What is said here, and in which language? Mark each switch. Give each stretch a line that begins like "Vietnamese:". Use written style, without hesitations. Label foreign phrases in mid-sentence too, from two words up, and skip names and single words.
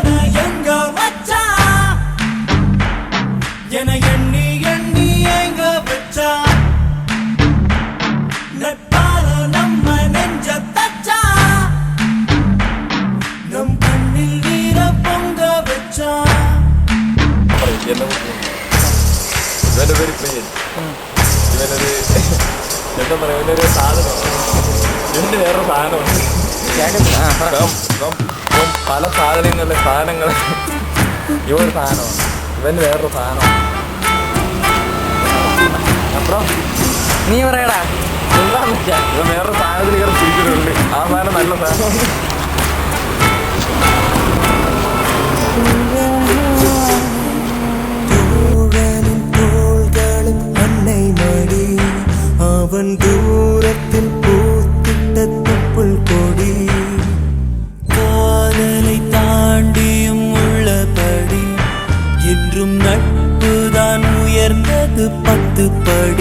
Tamil: எங்க வச்சா என எண்ணி எண்ணி எங்க வச்சா நட்பால நம்ம நெஞ்ச தச்சா நம் கண்ணில் வீர பொங்க வச்சா
Malayalam: ഇവന്റെ പേര് പ്രിയൻ. എന്താ പറയാ, ഇവനൊരു സാധനം, ഇവന് വേറൊരു സാധനമുണ്ട്. പല സാധനങ്ങൾ ഇവനൊരു സാധനമാണ്, ഇവന് വേറൊരു സാധനമാണ്. അപ്പുറം നീ പറയടാ എന്താന്ന് വെച്ചാൽ ഇവൻ വേറൊരു സാധനത്തിൽ ഇങ്ങനെ ചിരിക്കുന്നുണ്ട്. ആ സാധനം നല്ല സാധനം.
Tamil: அவன் தூரத்தில் பூத்திட்ட தொப்புள் கொடி காதலை தாண்டியும் உள்ளபடி என்றும் நட்புதான் உயர்ந்தது 10 படி.